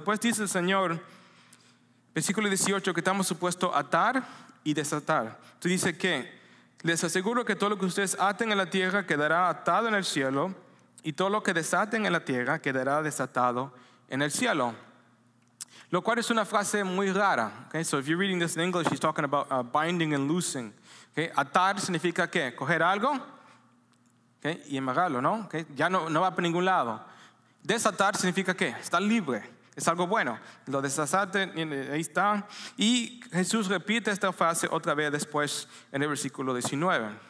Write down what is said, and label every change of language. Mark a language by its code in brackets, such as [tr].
[es] Después dice el Señor, versículo 18, que estamos supuestos a atar y desatar. Entonces dice que les aseguro que todo lo que ustedes aten en la tierra quedará atado en el cielo, y todo lo que desaten en la tierra quedará desatado en el cielo. Lo cual es una frase muy rara. [en] Okay? So if you're reading this in English, he's talking about binding and loosing. [es] Okay? Atar significa ¿qué? Coger algo, okay, y amarrarlo, ¿no? Okay? Ya no va para ningún lado. Desatar significa ¿qué? Estar libre. Es algo bueno. Lo desaten, ahí está. Y Jesús repite esta frase otra vez después en el versículo 19.